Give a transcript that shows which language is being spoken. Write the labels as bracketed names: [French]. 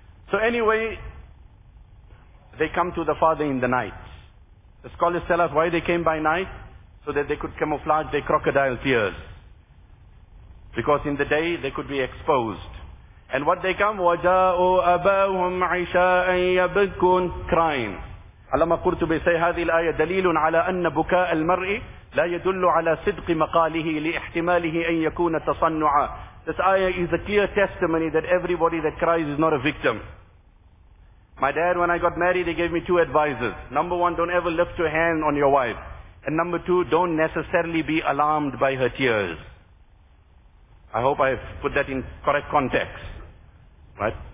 [English] So anyway, they come to the father in the night. The scholars tell us why they came by night, so that they could camouflage their crocodile tears. Because in the day they could be exposed. And what they come, [Arabic] وَجَاءُوا أَبَاهُمْ عِشَاءً يَبْكُونَ, [English] crying. [Arabic] Allama Qurtubi say, هذه الآية دليل على أن بكاء المرء لا يدل على صدق مقاله لإحتماله أن يكون تصنعا. [English] This ayah is a clear testimony that everybody that cries is not a victim. My dad, when I got married, he gave me two advices. Number one, don't ever lift your hand on your wife. And number two, don't necessarily be alarmed by her tears. I hope I've put that in correct context. Right?